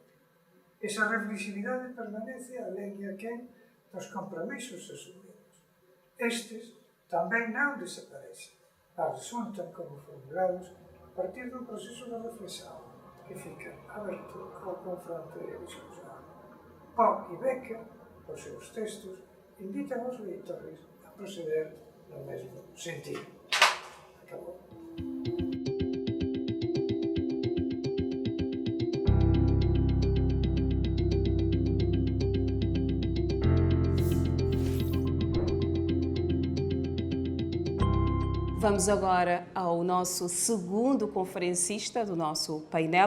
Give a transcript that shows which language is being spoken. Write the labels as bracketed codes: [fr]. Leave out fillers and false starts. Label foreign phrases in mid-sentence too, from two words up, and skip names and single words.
[gl] Esa reflexividade permanece alén e aquén dos compromisos asumidos. Estes tamén non desaparecen, mas resultan como formulados a partir dun proceso de reflexión que fica aberto ao confronto e a discusión. Poe e Becker, os seus textos, invitan os leitores a proceder no mesmo sentido. Acabou. Vamos agora ao nosso segundo conferencista do nosso painel.